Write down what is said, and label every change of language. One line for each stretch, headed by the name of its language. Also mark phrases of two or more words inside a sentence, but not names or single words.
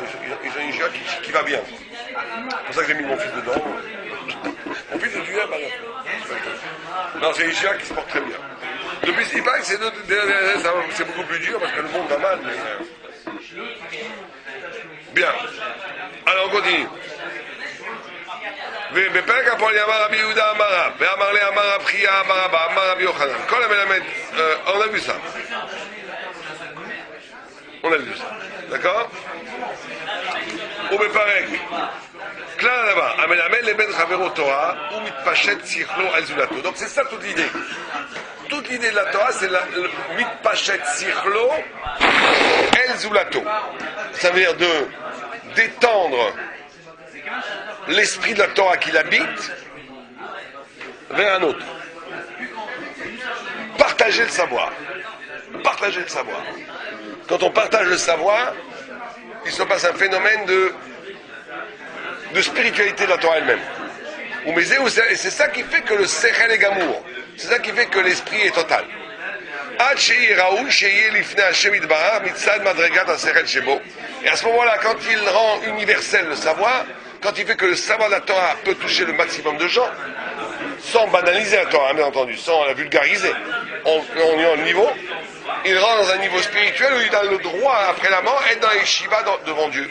French: Ils ont une Yeshiva qui va bien. C'est pour ça que j'ai mis mon fils dedans. Mon fils est du par exemple. Non, c'est une Yeshiva qui se porte très bien. Depuis, il paraît que c'est beaucoup plus dur parce que le monde va mal. Mais... Bien. Alors on continue.
Hebrew: בפרק הפועל אמר רבי יהודה אמר רב, ואמר לי אמר רב חייא אמר רבא, אמר רבי יוחנן. כל המלמד,
French: on a vu ça. On a vu ça. D'accord?
Hebrew: ובפרק, כלל הדבר, המלמד לבן חברו תורה, הוא מתפשט שכלו על זולתו.
French: Donc c'est ça toute l'idée. Toute l'idée de la Torah, c'est le
Hebrew: מתפשט שכלו אל זולתו.
French: Ça veut dire d'étendre l'esprit de la Torah qui l'habite vers un autre. Partager le savoir. Partager le savoir. Quand on partage le savoir, il se passe un phénomène de spiritualité de la Torah elle-même. Et c'est ça qui fait que le sechel est gamour. C'est ça qui fait que l'esprit est total.
Hebrew: עד שהוא ראוי שיהיה לפני השם יתברך מצד מדרגת השכל שבו.
French: Et à ce moment-là, quand il rend universel le savoir, quand il fait que le savoir de la Torah peut toucher le maximum de gens, sans banaliser la Torah, bien entendu, sans la vulgariser, on est au niveau, il rentre dans un niveau spirituel où il a le droit, après la mort, être dans les yeshivas devant Dieu.